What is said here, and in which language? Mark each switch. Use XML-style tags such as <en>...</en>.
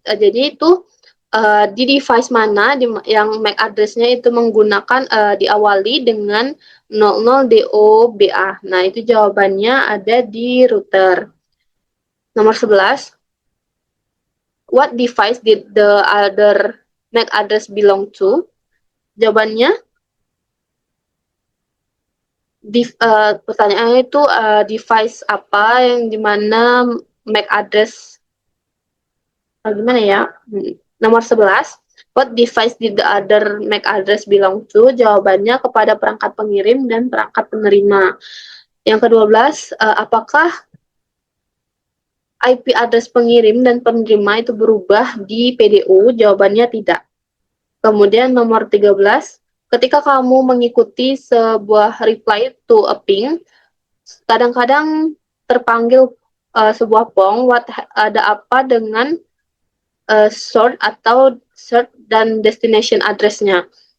<id>Jadi itu di device mana yang MAC address-nya itu menggunakan diawali dengan 00DOBA. Nah, itu jawabannya ada di router. Nomor 11,</id> <en>what device did the other MAC address belong to?</en> <id>Jawabannya, pertanyaannya itu device apa yang dimana MAC address gimana ya? Nomor 11,</id> <en>what device did the other MAC address belong to?</en> <id>Jawabannya kepada perangkat pengirim dan perangkat penerima. Yang ke-12, apakah IP address pengirim dan penerima itu berubah di PDU? Jawabannya tidak. Kemudian nomor 13, ketika kamu mengikuti sebuah</id> <en>reply to a ping,</en> <id>kadang-kadang terpanggil sebuah pong, ada apa dengan source dan destination address-nya?</id>